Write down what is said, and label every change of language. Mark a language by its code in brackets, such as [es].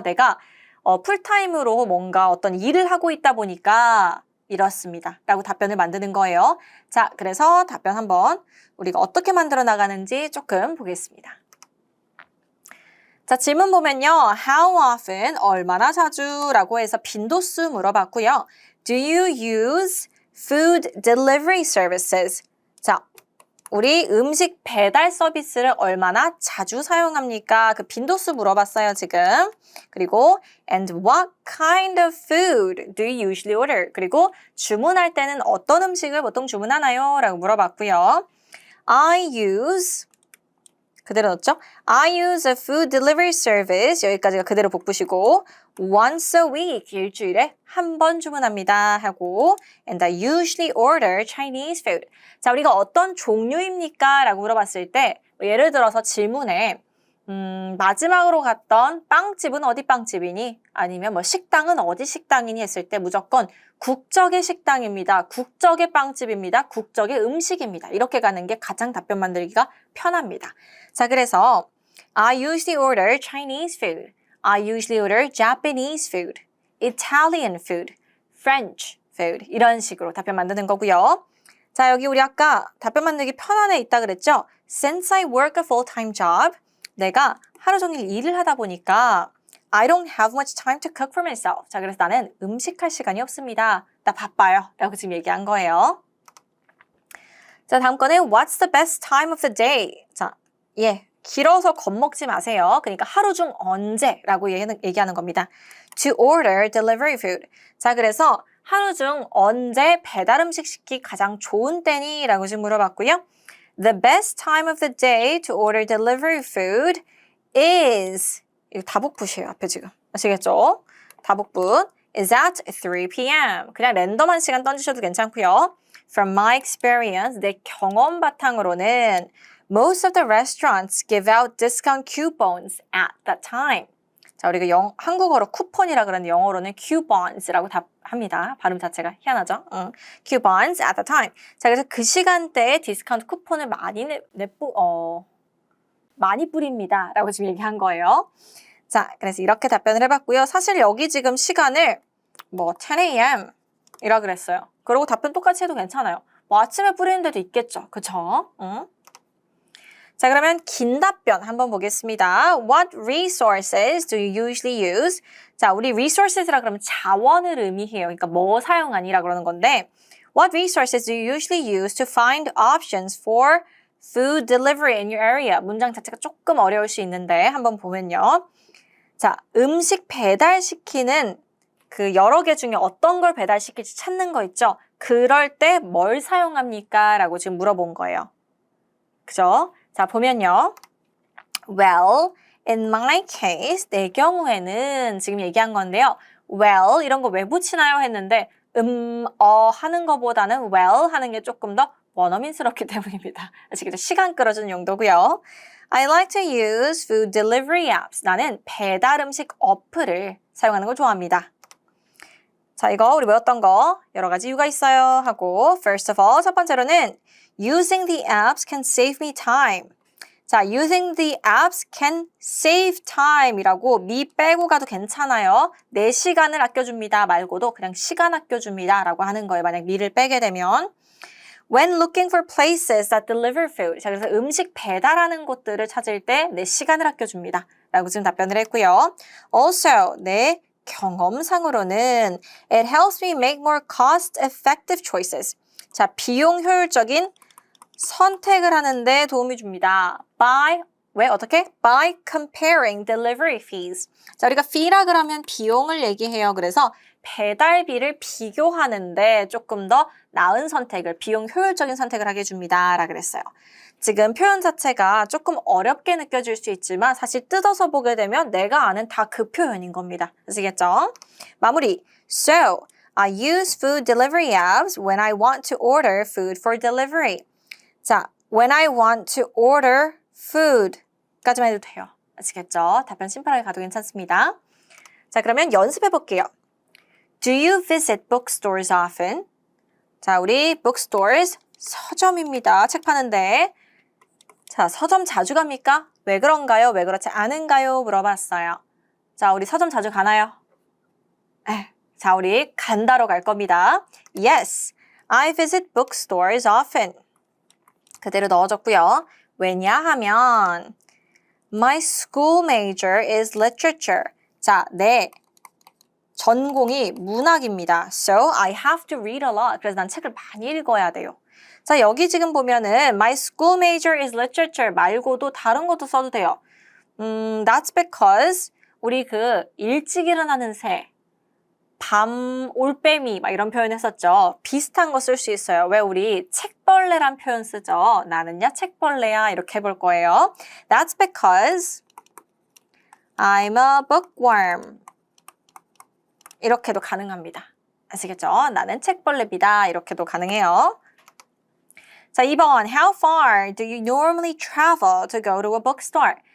[ko] 내가 풀타임으로 뭔가 어떤 일을 하고 있다 보니까 이렇습니다. 라고 답변을 만드는 거예요. 자, 그래서 답변 한번 우리가 어떻게 만들어 나가는지 조금 보겠습니다. 자, 질문 보면요. [en] How often, [ko] 얼마나 자주 라고 해서 빈도수 물어봤고요. [en] Do you use food delivery services? [ko] 자, 우리 음식 배달 서비스를 얼마나 자주 사용합니까? 그 빈도수 물어봤어요, 지금. [en] 그리고 and what kind of food do you usually order? [ko] 그리고 주문할 때는 어떤 음식을 보통 주문하나요? 라고 물어봤고요. [en] I use [ko] 그대로 넣었죠? [en] I use a food delivery service. [ko] 여기까지가 그대로 복붙이고 [en] once a week, [ko] 일주일에 한 번 주문합니다 하고 [en] and I usually order Chinese food. [ko] 자, 우리가 어떤 종류입니까? 라고 물어봤을 때 예를 들어서 질문에 마지막으로 갔던 빵집은 어디 빵집이니? 아니면 뭐 식당은 어디 식당이니? 했을 때 무조건 국적의 식당입니다. 국적의 빵집입니다. 국적의 음식입니다. 이렇게 가는 게 가장 답변 만들기가 편합니다. 자, 그래서 [en] I usually order Chinese food. I usually order Japanese food, Italian food, French food. [ko] 이런 식으로 답변 만드는 거고요. 자, 여기 우리 아까 답변 만들기 편안에 있다 그랬죠? [en] Since I work a full-time job, [ko] 내가 하루 종일 일을 하다 보니까 [en] I don't have much time to cook for myself. [ko] 자, 그래서 나는 음식할 시간이 없습니다. 나 바빠요. 라고 지금 얘기한 거예요. 자, 다음 거는 [en] What's the best time of the day? [ko] 자, 길어서 겁먹지 마세요. 그러니까 하루 중 언제라고 얘기하는 겁니다. [en] To order delivery food. [ko] 자, 그래서 하루 중 언제 배달 음식 시키기 가장 좋은 때니? 라고 지금 물어봤고요. [en] The best time of the day to order delivery food is [ko] 이거 다복붙이에요. 앞에 지금. 아시겠죠? 다복붙 [en] is at 3 p.m. [ko] 그냥 랜덤한 시간 던지셔도 괜찮고요. [en] From my experience, [ko] 내 경험 바탕으로는 [en] most of the restaurants give out discount coupons at that time. [ko] 자, 우리가 한국어로 쿠폰이라 그러는데 영어로는 coupons라고 합니다. 발음 자체가 희한하죠? [en] coupons at the time. [ko] 자, 그래서 그 시간대에 디스카운트 쿠폰을 많이 뿌립니다. 라고 지금 얘기한 거예요. 자, 그래서 이렇게 답변을 해봤고요. 사실 여기 지금 시간을 10 a.m. 이라 그랬어요. 그리고 답변 똑같이 해도 괜찮아요. 뭐 아침에 뿌리는 데도 있겠죠. 그쵸? 자, 그러면 긴 답변 한번 보겠습니다. [en] What resources do you usually use? [ko] 자, 우리 resources라 그러면 자원을 의미해요. 그러니까 뭐 사용하니라 그러는 건데 [en] What resources do you usually use to find options for food delivery in your area? [ko] 문장 자체가 조금 어려울 수 있는데 한번 보면요. 자, 음식 배달시키는 그 여러 개 중에 어떤 걸 배달시킬지 찾는 거 있죠? 그럴 때 뭘 사용합니까? 라고 지금 물어본 거예요. 그죠? 자, 보면요. [en] Well, in my case, [ko] 내 경우에는 지금 얘기한 건데요. Well, 이런 거 왜 붙이나요? 했는데 하는 거보다는 well 하는 게 조금 더 원어민스럽기 때문입니다. 아시겠죠? 시간 끌어주는 용도고요. [en] I like to use food delivery apps. [ko] 나는 배달 음식 어플을 사용하는 걸 좋아합니다. 자, 이거 우리 외웠던 거 여러 가지 이유가 있어요 하고 [en] First of all, [ko] 첫 번째로는 [en] Using the apps can save me time. [ko] 자, [en] using the apps can save time [ko] 이라고 me 빼고 가도 괜찮아요. 내 시간을 아껴줍니다 말고도 그냥 시간 아껴줍니다 라고 하는 거예요. 만약 me를 빼게 되면. [en] When looking for places that deliver food. [ko] 자, 그래서 음식 배달하는 곳들을 찾을 때 내 시간을 아껴줍니다. 라고 지금 답변을 했고요. [en] Also, [ko] 내 경험상으로는 [en] it helps me make more cost-effective choices. [ko] 자, 비용 효율적인 선택을 하는데 도움이 줍니다. 왜 어떻게? [en] By comparing delivery fees. [ko] 자, 우리가 fee라 그러면 비용을 얘기해요. 그래서 배달비를 비교하는데 조금 더 나은 선택을, 비용 효율적인 선택을 하게 해줍니다. 라 그랬어요. 지금 표현 자체가 조금 어렵게 느껴질 수 있지만 사실 뜯어서 보게 되면 내가 아는 다 그 표현인 겁니다. 아시겠죠? 마무리. [en] So, I use food delivery apps when I want to order food for delivery. [ko] 자, [en] when I want to order food [ko] 까지만 해도 돼요. 아시겠죠? 답변 심플하게 가도 괜찮습니다. 자, 그러면 연습해 볼게요. [en] Do you visit bookstores often? [ko] 자, 우리 bookstores 서점입니다. 책 파는데. 자, 서점 자주 갑니까? 왜 그런가요? 왜 그렇지 않은가요? 물어봤어요. 자, 우리 서점 자주 가나요? 자, 우리 간다로 갈 겁니다. [en] Yes, I visit bookstores often. [ko] 그대로 넣어줬고요. 왜냐하면 [en] My school major is literature. [ko] 자, 내 전공이 문학입니다. [en] So, I have to read a lot. [ko] 그래서 난 책을 많이 읽어야 돼요. 자, 여기 지금 보면은 [en] My school major is literature [ko] 말고도 다른 것도 써도 돼요. [en] That's because [ko] 우리 그 일찍 일어나는 새, 밤 올빼미 막 이런 표현 했었죠. 비슷한 거 쓸 수 있어요. 왜 우리 책벌레란 표현 쓰죠. 나는야 책벌레야 이렇게 해볼 거예요. [en] That's because I'm a bookworm. [ko] 이렇게도 가능합니다. 아시겠죠? 나는 책벌레입니다. 이렇게도 가능해요. 자, 2번. [en] How far do you normally travel to go to a bookstore?